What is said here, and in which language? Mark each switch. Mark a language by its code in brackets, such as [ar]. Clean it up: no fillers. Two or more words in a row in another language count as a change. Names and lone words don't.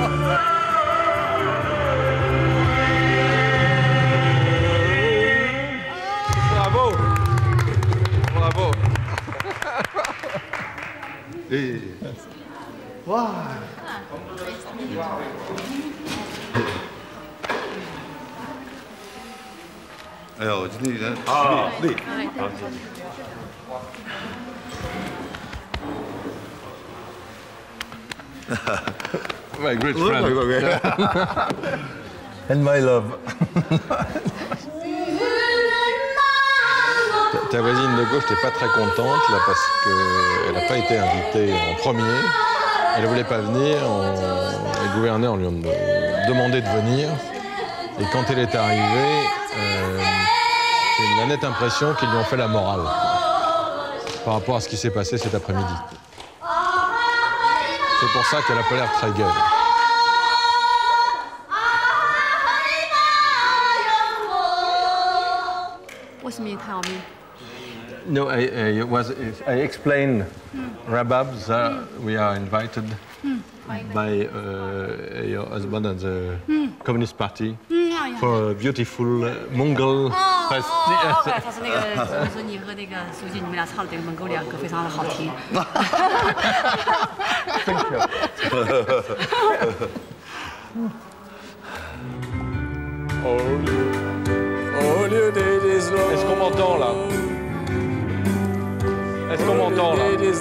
[fr] Bravo. Bravo. Et... [en] Wow. [zh] 哎呦，今天人累。 [en] My great friend. And my love. [fr] Ta voisine de gauche n'était pas très contente là parce qu'elle n'a pas été invitée en premier. Elle ne voulait pas venir. Les gouverneurs lui ont demandé de venir. Et quand elle est arrivée, j'ai la nette impression qu'ils lui ont fait la morale par rapport à ce qui s'est passé cet après-midi. C'est pour ça qu'elle n'a pas l'air très gaie. [en] No, I explained Rababs. We are invited by your husband and the Communist Party for a beautiful Mongol festival. [zh] 他是那个说你和那个书记你们俩唱的这个蒙古两歌非常的好听。 [fr] Est-ce qu'on m'entend là? Est-ce qu'on m'entend là?